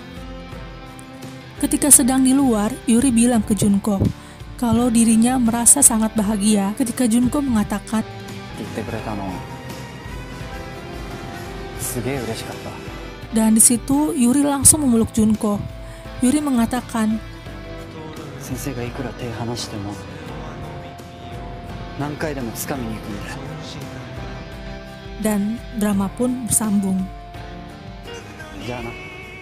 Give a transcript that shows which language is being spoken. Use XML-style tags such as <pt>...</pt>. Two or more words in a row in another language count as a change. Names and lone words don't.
<id>Ketika sedang di luar, Yuri bilang ke Junko kalau dirinya merasa sangat bahagia ketika Junko mengatakan, dan di situ Yuri langsung memeluk Junko. Yuri mengatakan,</id> <ja>先生がいくら手離しても何回でも掴みに行くんだよ。</ja> <id>Dan drama pun bersambung.</id> <ja>じゃあな。</ja>